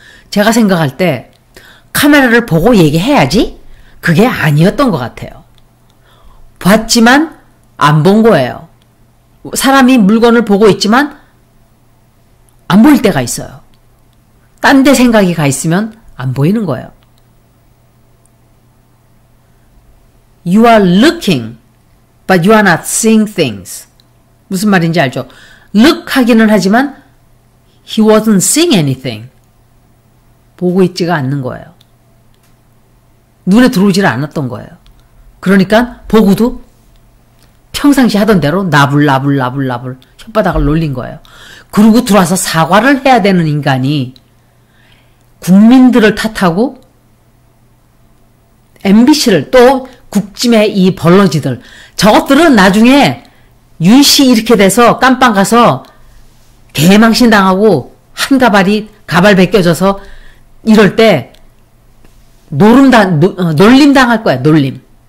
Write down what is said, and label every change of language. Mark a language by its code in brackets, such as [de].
[ko] 제가 생각할 때 카메라를 보고 얘기해야지 그게 아니었던 것 같아요. 봤지만 안 본 거예요. 사람이 물건을 보고 있지만 안 보일 때가 있어요. 딴 데 생각이 가 있으면 안 보이는 거예요. [en] You are looking, but you are not seeing things. [ko] 무슨 말인지 알죠? [en] Look [ko] 하기는 하지만 [en] he wasn't seeing anything. [ko] 보고 있지가 않는 거예요. 눈에 들어오지를 않았던 거예요. 그러니까 보고도 평상시 하던 대로 나불나불 혓바닥을 놀린 거예요. 그러고 들어와서 사과를 해야 되는 인간이 국민들을 탓하고 MBC를 또 국짐의 이 벌러지들 저것들은 나중에 윤씨 이렇게 돼서 깜빵 가서 개망신 당하고 한 가발 벗겨져서 이럴 때 놀림 당할 거야. 놀림.